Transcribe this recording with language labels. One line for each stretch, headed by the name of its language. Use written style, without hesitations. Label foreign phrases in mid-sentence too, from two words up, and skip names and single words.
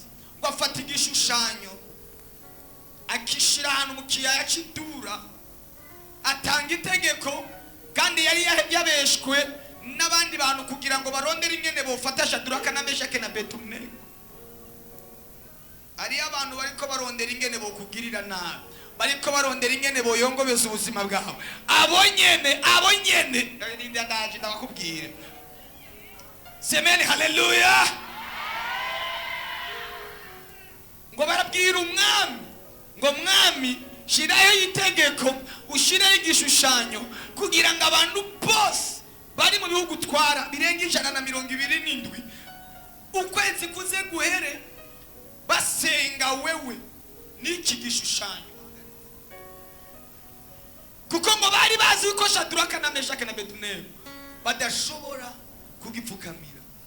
Rundi: Ngo afata igishushanyo akishira ahantu mu kiyaya cy'Idura, atanga itegeko, kandi yari yabeshwe n'abandi bantu kugira ngo barondere ingene bofata Shadraka na Meshaki na Abednego. Ari abantu bariko barondera ingene bokugirira nabi, bariko barondera ingene boyongobeza ubuzima bwawe. Abo nyene ndinda ndaje ndabakubwira. Semeni haleluya. Ngo barabwira umwami ngo mwami shirayo itegeko, ushirayo igishushanyo kugira ngo abantu bose bari mu bihugu twara birenga 127 ukwezi kuze guhere basenga wewe n'iki gishushanyo, kuko ngo bari bazi ko Shadraka na Meshaki na Abednego badashobora kugipfukamira.